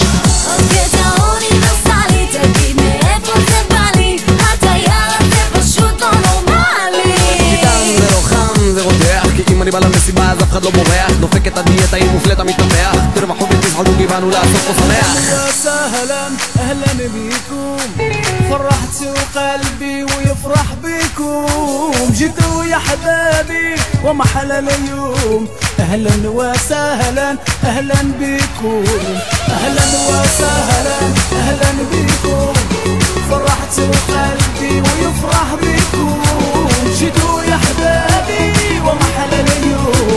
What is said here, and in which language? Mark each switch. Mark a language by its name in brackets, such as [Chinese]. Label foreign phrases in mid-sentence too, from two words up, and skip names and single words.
[Hebrew] עוד קטע אוניברסלי, תגיד מאיפה זה בא לי, התייר הזה פשוט לא נורמלי. איתם זה לא חם, זה רותח, כי אם אני בא למסיבה אז אף אחד לא בורח, דופק את הדיאטה עם מופלט המתנפח, תרווחו ותפחדו כי באנו לעשות פה שמח. [Arabic] وسهلا أهلا بيكم، فرحتوا قلبي ويفرح بيكم، جيتوا يا حبابي ومحل اليوم. أهلا وسهلا أهلا بيكم، أهلا وسهلا أهلا بيكم، فرحتوا قلبي ويفرح بيكم، جيتوا يا حبابي ومحل اليوم.